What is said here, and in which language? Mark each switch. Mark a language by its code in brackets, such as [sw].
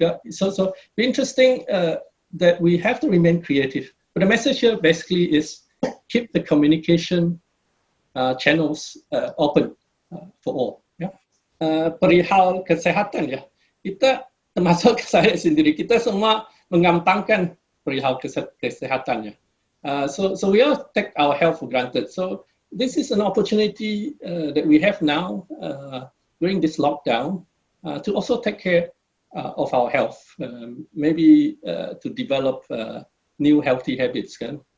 [en] So interesting that we have to remain creative. But the message here basically is keep the communication channels open for all. Yeah? [id] Perihal kesehatan ya, kita termasuk saya sendiri, kita semua mengampangkan perihal kesehatannya. [en] So we all take our health for granted. So this is an opportunity that we have now during this lockdown to also take care of our health, maybe to develop new healthy habits kan.